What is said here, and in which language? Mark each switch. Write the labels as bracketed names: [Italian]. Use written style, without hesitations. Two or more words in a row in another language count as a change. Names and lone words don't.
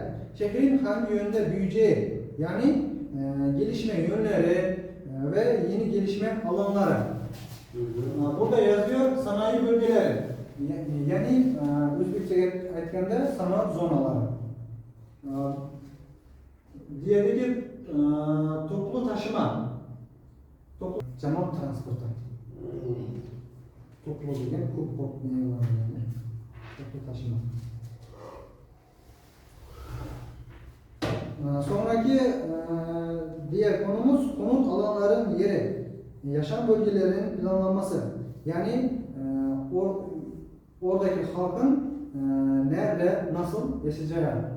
[Turkish] Şehrin hangi yönde büyüyeceği, yani gelişme yönleri ve yeni gelişme alanları. Burada yazıyor sanayi bölgeleri. [Uzbek] Yani Özbekçe aytganda sanat zonaları. [Turkish] Diğeri toplu taşıma. [Uzbek] Jamoat transportu. Toplu degan ko'p [Turkish] toplu taşıma. Sonraki diğer konumuz konut alanların yeri, yaşam bölgelerinin planlanması. Yani oradaki halkın nerede, nasıl yaşayacağı.